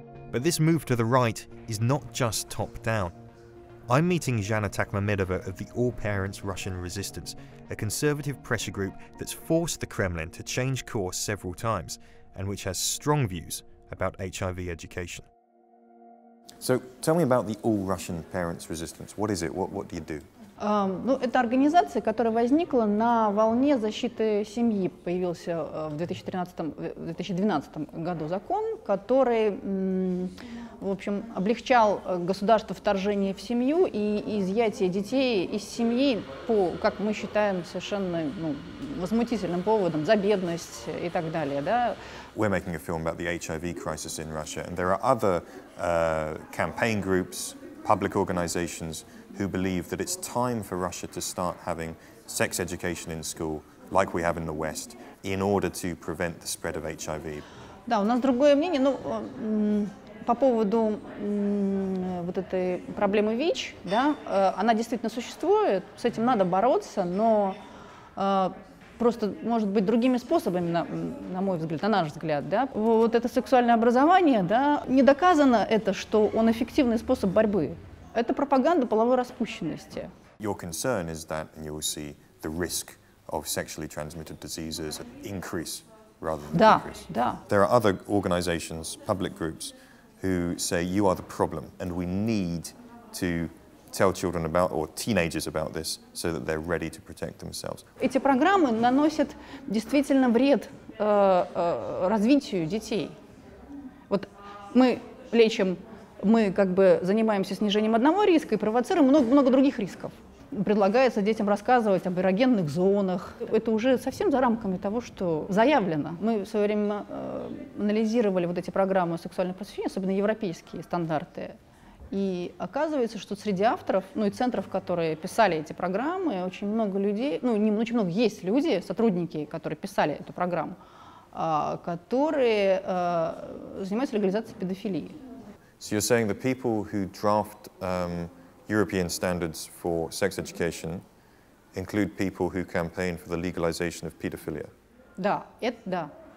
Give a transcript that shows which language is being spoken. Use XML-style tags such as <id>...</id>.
<en>But this move to the right is not just top-down. I'm meeting Zhana Takhmamedova of the All Parents Russian Resistance, a conservative pressure group that's forced the Kremlin to change course several times and which has strong views about HIV education. So tell me about the All Russian Parents Resistance. What is it? What do you do?</en> <ru>Ну, это организация, которая возникла на волне защиты семьи. Появился в 2012 году закон, который, в общем, облегчал государству вторжение в семью и изъятие детей из семьи по, как мы считаем, совершенно возмутительным поводам, за бедность и так далее. Да?</ru> <en>We're making a film about the HIV crisis in Russia, and there are other campaign groups, public organizations who believe that it's time for Russia to start having sex education in school, like we have in the West, in order to prevent the spread of HIV.</en> <ru>Да, у нас другое мнение, по поводу вот этой проблемы ВИЧ, да, она действительно существует, с этим надо бороться, но просто, может быть, другими способами, на мой взгляд, на наш взгляд, да. Вот это сексуальное образование, да, не доказано это, что он эффективный способ борьбы. Это пропаганда половой распущенности.</ru> <en>Your concern is that you will see the risk of sexually transmitted diseases increase rather than decrease.</en> <ru>Да.</ru> <en>There are other organizations, public groups, who say you are the problem and we need to tell children about, or teenagers about this, so that they're ready to protect themselves.</en> <ru>Эти программы наносят действительно вред развитию детей. Вот мы лечим, мы как бы занимаемся снижением одного риска и провоцируем много других рисков. Предлагается детям рассказывать об эрогенных зонах. Это уже совсем за рамками того, что заявлено. Мы в свое время анализировали вот эти программы сексуального просвещения, особенно европейские стандарты. И оказывается, что среди авторов, и центров, которые писали эти программы, очень много людей, не очень много, есть люди, сотрудники, которые писали эту программу, которые занимаются легализацией педофилии.</ru> <en>So you're saying the people who draft European standards for sex education include people who campaign for the legalization of pedophilia?</en> <ru>Да, это да.</ru>